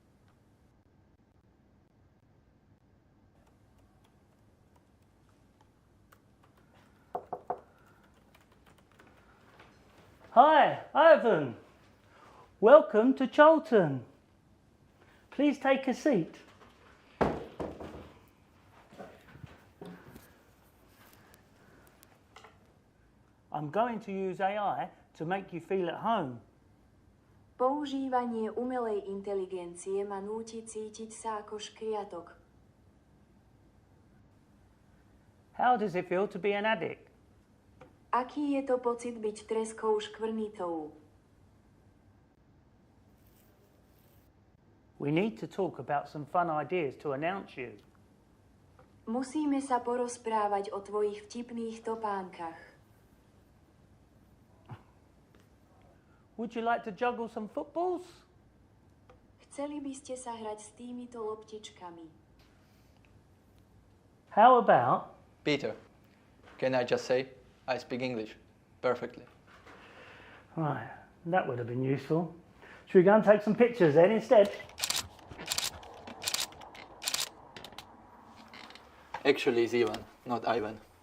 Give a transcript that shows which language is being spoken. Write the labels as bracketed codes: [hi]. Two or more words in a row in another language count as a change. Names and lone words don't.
[en] Hi, Ivan. Welcome to Charlton. Please take a seat. I'm going to use AI to make you feel at home. [sk] Používanie umelej inteligencie ma núti cítiť sa ako škriatok. [en] How does it feel to be an addict? [sk] Aký je to pocit byť treskou škvrnitou? [en] We need to talk about some fun ideas to announce you. [sk] Musíme sa porozprávať o tvojich vtipných topánkach. [en] Would you like to juggle some footballs? [sk] Chceli by ste sa hrať s týmito loptičkami. [en] How about... Peter, can I just say, I speak English perfectly. Right, that would have been useful. Should we go and take some pictures then instead? Actually, it's Ivan, not Ivan.